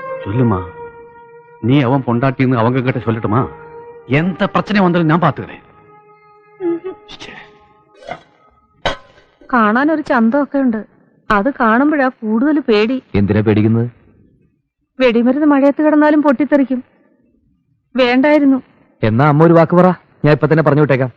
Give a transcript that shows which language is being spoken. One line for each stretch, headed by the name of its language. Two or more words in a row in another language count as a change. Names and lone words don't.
Tamil: சொல்லுமா நீ அவன் பொண்டாட்டின்னு அவங்க கிட்ட சொல்லட்டுமா எந்த பிரச்சனை வந்தாலும் நான் பாத்துக்களே
Malayalam: കാണാൻ ഒരു ചന്തമൊക്കെ ഉണ്ട്. അത് കാണുമ്പോഴാ കൂടുതൽ പേടി. എന്തിനാ പേടിക്കുന്നത്? വെടിമരുന്ന് മഴയത്ത് കിടന്നാലും പൊട്ടിത്തെറിക്കും. വേണ്ടായിരുന്നു. എന്നാ അമ്മ ഒരു വാക്ക് പറ, ഞാൻ ഇപ്പൊ തന്നെ പറഞ്ഞു വിട്ടേക്കാം.